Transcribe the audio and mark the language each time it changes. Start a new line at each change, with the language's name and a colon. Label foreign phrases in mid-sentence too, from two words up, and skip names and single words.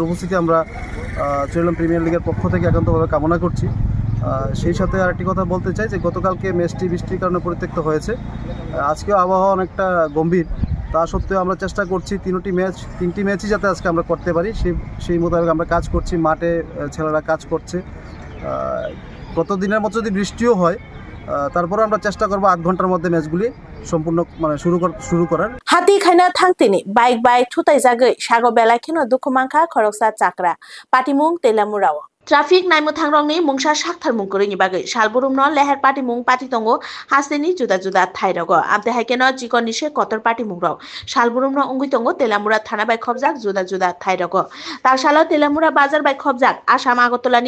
Bangla: উপস্থিতি আমরা চরিলাম প্রিমিয়ার লিগের পক্ষ থেকে একান্তভাবে কামনা করছি সেই সাথে আরেকটি কথা বলতে চাই যে গতকালকে ম্যাচটি বৃষ্টির কারণে পরিত্যক্ত হয়েছে আজকেও আবহাওয়া অনেকটা গম্ভীর তা সত্ত্বেও আমরা চেষ্টা করছি তিনটি ম্যাচই যাতে আজকে আমরা করতে পারি সেই মোতাবেক আমরা কাজ করছি মাঠে ছেলেরা কাজ করছে গত দিনের মতো যদি বৃষ্টিও হয় তারপরে আমরা চেষ্টা করব 8 ঘন্টার মধ্যে ম্যাচগুলি সম্পূর্ণ মানে শুরু করার
Kok Borok: হাতি খাইনা থাংতিনি বাইক থুতাই জাগৈ সাগো বেলাখেনো দুখুমাংখা খরকসা চাকরা পাটিমুং তেলামুরাও Traffic naimu thangrongni mungsa sakthar mungkuri bagai salburumno leher party mung party tongo haseni juda thairogo amte haikeno jikoni se kotor party mungrok salburumno ungui tongo telamura thana bai khobjak juda thairogo tarsalo telamura bazar bai khobjak Assam Agotolani